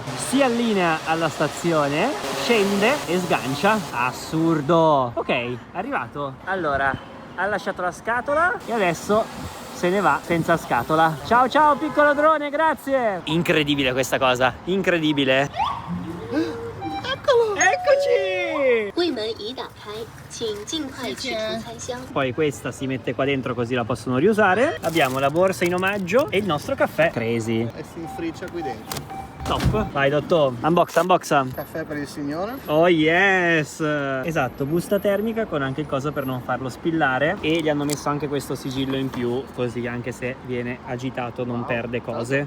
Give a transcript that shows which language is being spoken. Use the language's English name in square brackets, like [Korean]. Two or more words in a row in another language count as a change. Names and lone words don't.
[Italian] Si allinea alla stazione, scende e sgancia. Assurdo! Ok, arrivato. Allora, ha lasciato la scatola e adesso se ne va senza scatola. Ciao piccolo drone, grazie! Incredibile questa cosa, incredibile! Eccolo! Eccoci! [Chinese] 柜门已打开，请尽快取出餐箱。 [Italian] Poi questa si mette qua dentro così la possono riusare. Abbiamo la borsa in omaggio e il nostro caffè Crazy. E si infriccia qui dentro. Top. Vai Dotto, unboxa. Caffè per il signore. [English] Oh yes! [Italian] Esatto, busta termica con anche il coso per non farlo spillare, e gli hanno messo anche questo sigillo in più, così anche se viene agitato non perde cose.